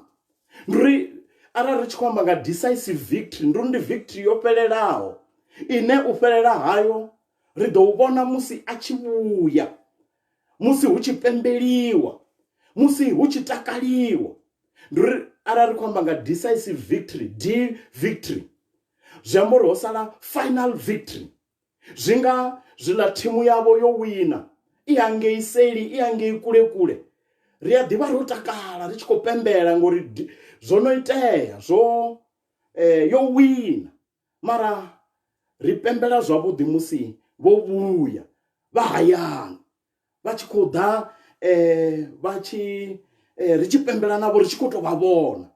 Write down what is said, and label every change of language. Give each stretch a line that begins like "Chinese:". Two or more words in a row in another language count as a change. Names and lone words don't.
Venda: Ndi uri arali ri tshi khou amba nga
English: decisive victory,
Venda: ndi uri ndi victory yo fhelelaho, ine u fhelela hayo ri ḓo u vhona musi a tshi vhuya, musi hu tshi pembeliwa, musi hu tshi takaliwa. Ndi uri arali ri khou amba nga
English: decisive victory, victory,
Venda: zwi amba uri ho sala
English: final victory.
Venda: Zwi nga zwiḽa thimu yavho yo wina, i hangei seli, i hangei kule kule, ri a ḓivha ro takala ri tshi khou pembela ngori zwo no itea zwo yo wina, mara ri pembela zwavhuḓi musi vho vhuya vha hayani vha tshi khou ḓa vha tshi ri tshi pembela navho ri tshi khou tou vha vhona.